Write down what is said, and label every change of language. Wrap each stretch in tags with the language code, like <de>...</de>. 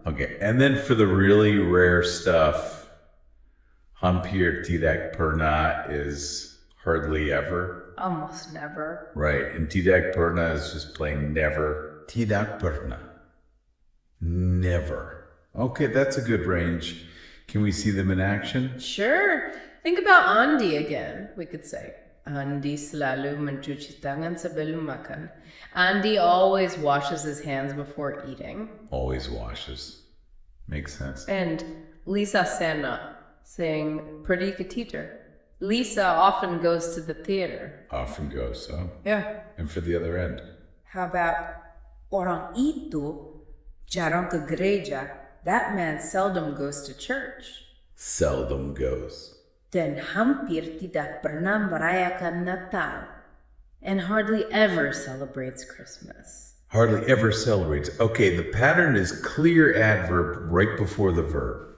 <en>Okay, and then for the really rare stuff, hampir tidak pernah is hardly ever. Almost never. Right, and tidak pernah is just plain never. Tidak pernah. Never. Okay, that's a good range. Can we see them in action? Sure. Think about Andy again, we could say.</en> <id>Andy selalu mencuci tangan sebelum makan.</id> <en>Andy always washes his hands before eating. Always washes. Makes sense.</en> <id>And Lisa Sena saying, pergi ke teater.</id> <en>Lisa often goes to the theater. Often goes, so. Yeah. And for the other end? How about</en> <id>orang itu jarang ke gereja?</id> <en>That man seldom goes to church. Seldom goes.</en> <id>Dan hampir tidak pernah merayakan Natal.</id> <en>And hardly ever celebrates Christmas. Hardly ever celebrates. Okay, the pattern is clear adverb right before the verb.</en>